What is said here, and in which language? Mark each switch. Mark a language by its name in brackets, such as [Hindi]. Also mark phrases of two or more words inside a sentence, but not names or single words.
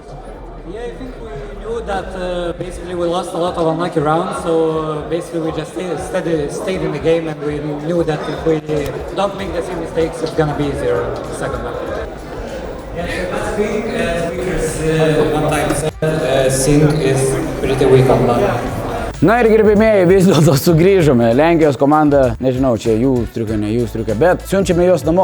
[English] Yeah, I think we knew that basically we lost a lot of unlucky rounds, so basically we just stayed in the game, and we knew that if we don't make the same mistakes, it's gonna be easier in the second half. Yeah, Sink is pretty weak online. [Lithuanian] Na ir gerbėmėjai, vis dėlto sugrįžome. Lenkijos komanda, nežinau, čia jų striuka, ne jų striuka, bet siunčiame juos namo.